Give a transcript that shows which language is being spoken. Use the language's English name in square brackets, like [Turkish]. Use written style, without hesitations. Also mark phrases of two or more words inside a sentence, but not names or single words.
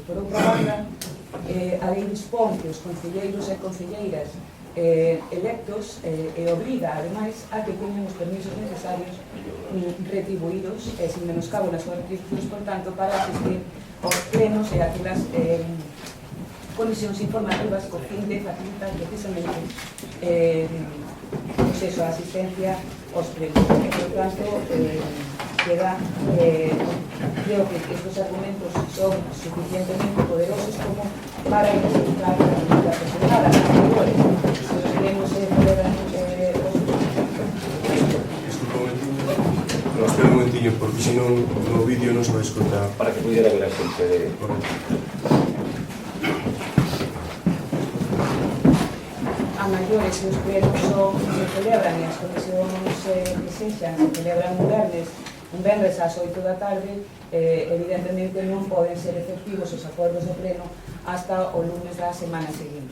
[Galician] Por outra banda, a lei dispón que os concelleiros e concelleiras electos e obriga, ademais, a que teñan os permisos necesarios retribuídos e sin menoscabo nas súas retribucións, por tanto, para asistir aos plenos e a aquelas comisións informativas co fin de facilitar precisamente a asistencia aos plenos. [Spanish] Por tanto, creo que estos argumentos son suficientemente poderosos como para identificar la comunidad presentada. Si los plenos se celebran [Galician] Espera un momentinho, porque se non no vídeo non se vai escotar. Para que pudiera ver a xente. Maiores que os plenos se celebran e as comisións que sexan se celebran un venres ás 8 da tarde, evidentemente non poden ser efectivos os acordos do pleno hasta o lunes da semana seguinte.